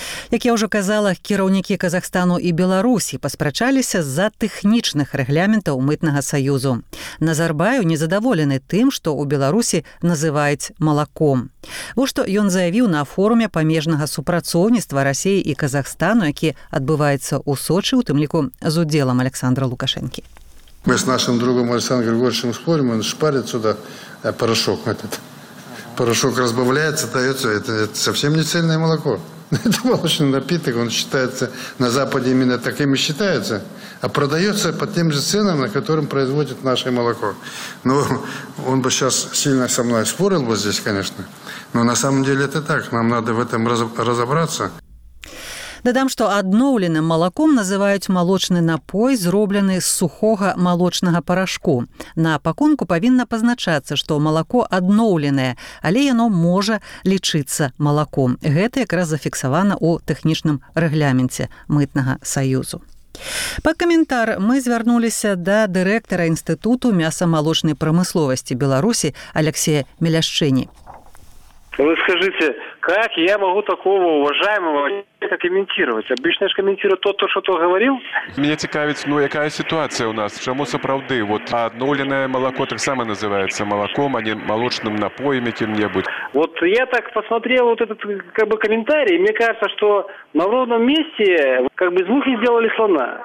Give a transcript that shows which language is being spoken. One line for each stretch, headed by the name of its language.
Belarusian: Як я ўжо казала, кіраўнікі Казахстану і Беларусі паспрачаліся з-за тэхнічных рэгламентаў мытнага саюзу. Назарбаеў незадаволены тым, што ў Беларусі называюць малаком. Вось што ён заявіў на форуме памежнага супрацоўніцтва Расіі і Казахстану, які адбываецца ў Сочы, у тым ліку з удзелам Александра Лукашэнкі.
Russian: Мы з нашым другом Александром Григорьевичем спорим, он шпарит сюда порошок этот. Порошок разбавляется, дается, это совсем не цельное молоко. Это молочный напиток, он считается на Западе именно таким и считается. А продается по тем же ценам, на котором производят наше молоко. Ну, он бы сейчас сильно со мной спорил бы здесь, конечно. Но на самом деле это так, нам надо в этом разобраться.
Belarusian: Дадам, што адноўленым малаком называюць малочны напой, зроблены з сухога малочнага парашку. На пакунку павінна пазначацца, што малако адноўленае, але яно можа лічыцца малаком. Гэта якраз зафіксавана ў тэхнічным рэгламенце мытнага саюзу. Па каментар мы звярнуліся да дырэктара Інстытуту мяса-малочнай прамысловасці Беларусі Алексея Мелящэні.
Russian: Вы скажите, как я могу такого уважаемого человека комментировать? Обычно я же комментирую то, что говорил. Меня цікавит, ну, какая ситуация у нас?
Belarusian: Чому сапраўды?
Russian: Вот одноленное молоко так само называется молоком, а не молочным напоем каким-нибудь. Вот я так посмотрел вот этот как бы комментарий, и мне кажется, что на ровном месте как бы из мухи сделали слона.